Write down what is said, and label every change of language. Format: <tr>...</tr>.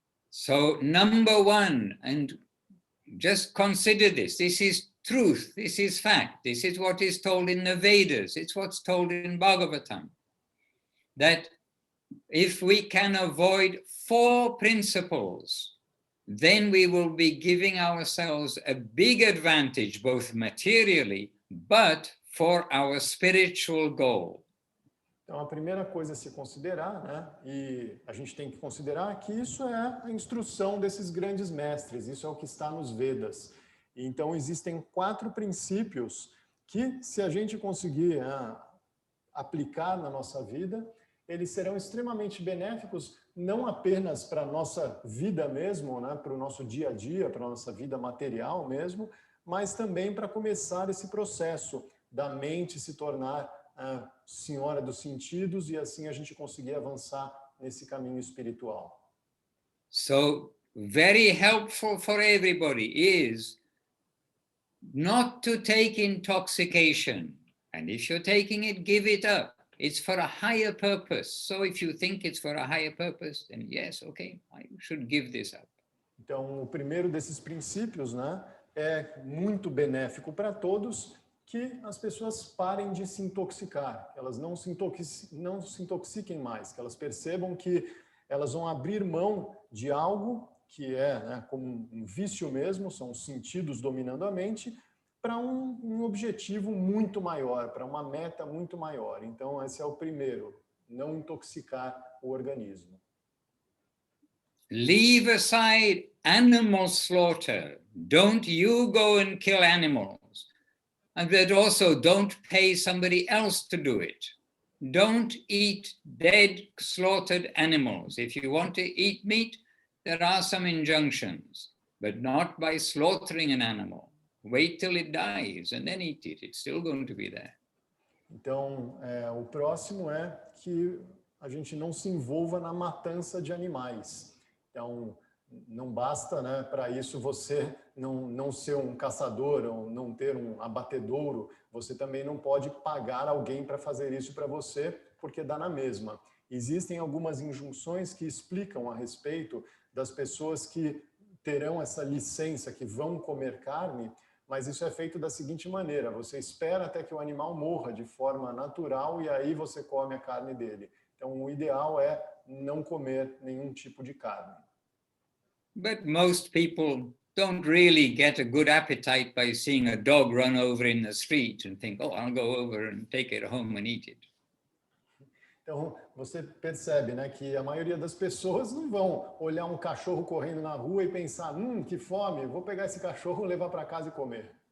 <en>So number one, and just consider this is truth, this is fact, this is what is told in the Vedas, it's what's told in Bhagavatam, that if we can avoid 4 principles, then we will be giving ourselves a big advantage, both materially, but for our spiritual goal.</en> <pt>Então, a primeira coisa a se considerar, né, e a gente tem que considerar que isso é a instrução desses grandes mestres, isso é o que está nos Vedas. Então, existem 4 princípios que, se a gente conseguir aplicar na nossa vida, eles serão extremamente benéficos, não apenas para a nossa vida mesmo, né, para o nosso dia a dia, para a nossa vida material mesmo, mas também para começar esse processo da mente se tornar a senhora dos sentidos e assim a gente conseguir avançar nesse caminho espiritual.</pt> <en>So, very helpful for everybody is not to take intoxication. And if you're taking it, give it up. It's for a higher purpose. So if you think it's for a higher purpose, then yes, okay, I should give this up.</en> <pt>Então, o primeiro desses princípios, né, é muito benéfico para todos, que as pessoas parem de se intoxicar, que elas não se intoxiquem mais, que elas percebam que elas vão abrir mão de algo que é, né, como um vício mesmo, são os sentidos dominando a mente, para um objetivo muito maior, para uma meta muito maior. Então, esse é o primeiro, não intoxicar o organismo.</pt> <en>Leave aside animal slaughter. Don't you go and kill animals. But also don't pay somebody else to do it. Don't eat dead, slaughtered animals. If you want to eat meat, there are some injunctions, but not by slaughtering an animal. Wait till it dies and then eat it. It's still going to be there.</en> <pt>Então, o próximo é que a gente não se envolva na matança de animais. Então, não basta, né, para isso você não ser um caçador ou não ter um abatedouro, você também não pode pagar alguém para fazer isso para você, porque dá na mesma. Existem algumas injunções que explicam a respeito das pessoas que terão essa licença, que vão comer carne, mas isso é feito da seguinte maneira: você espera até que o animal morra de forma natural e aí você come a carne dele. Então, o ideal é não comer nenhum tipo de carne.</pt> <en>But most people don't really get a good appetite by seeing a dog run over in the street and think, oh, I'll go over and take it home and eat it.</en> <pt>Então, você percebe, né, que a maioria das pessoas não vão olhar um cachorro correndo na rua e pensar, que fome, vou pegar esse cachorro, levar para casa e comer.</pt>